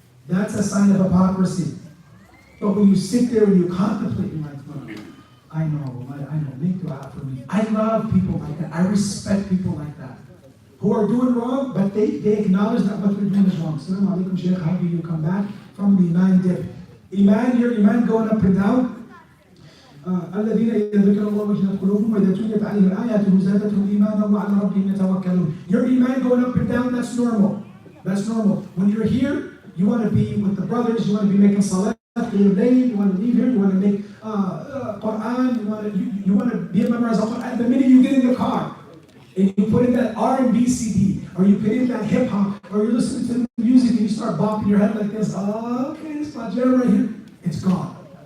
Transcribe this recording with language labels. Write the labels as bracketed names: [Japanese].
[English] That's a sign of hypocrisy. But when you sit there and you contemplate, you're like, well, I know, make dua for me. I love people like that. I respect people like that. Who are doing wrong, but they acknowledge that what they're doing is wrong. Assalamu alaikum, Shaykh. How do you come back from the Iman dip? Your Iman going up and down. [Arabic] الذين إذا ذكر الله وجلت قلوبهم وإذا تليت عليهم آياته زادتهم إيمانا وعلى ربهم يتوكلون. [English] Your Iman going up and down, that's normal. That's normal. When you're here, you want to be with the brothers, you want to be making salat, you want to leave here, you want to make Quran, you want to be a memorize of Quran. The minute you get in the car, and you put in that R&B CD, or you put in that hip hop, or you're listening to music and you start bopping your head like this, oh, okay, it's my jam right here, it's gone.